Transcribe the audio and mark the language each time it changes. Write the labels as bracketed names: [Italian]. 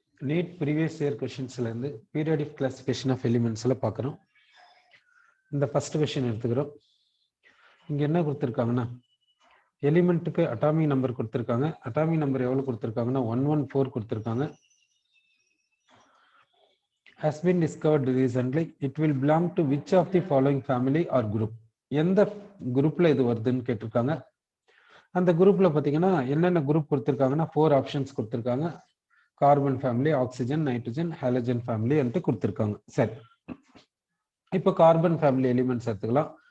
[Tamil] NEET previous year கொஷின்ஸ்ல இருந்து periodic classification of எலிமெண்ட்ஸ்ல பார்க்குறோம். இந்த ஃபர்ஸ்ட் கொஷின் எடுத்துக்கிறோம். இங்க என்ன கொடுத்துருக்காங்கன்னா எலிமெண்ட்டுக்கு அட்டாமிக் நம்பர் கொடுத்துருக்காங்க. அட்டாமிக் நம்பர் எவ்வளவு கொடுத்துருக்காங்கன்னா 114 கொடுத்துருக்காங்க. [English] has been discovered recently. It will belong to which of the following family or group? [Tamil] எந்த குரூப்ல இது வருதுன்னு கேட்டிருக்காங்க. அந்த குரூப்ல பாத்தீங்கன்னா என்னென்ன குரூப் கொடுத்துருக்காங்கன்னா 4 ஆப்ஷன்ஸ் கொடுத்துருக்காங்க. Carbon family, oxygen, nitrogen, halogen family என்று கொடுத்துருக்காங்க. சரி, இப்போ கார்பன் ஃபேமிலி எலிமெண்ட்ஸ் எடுத்துக்கலாம்.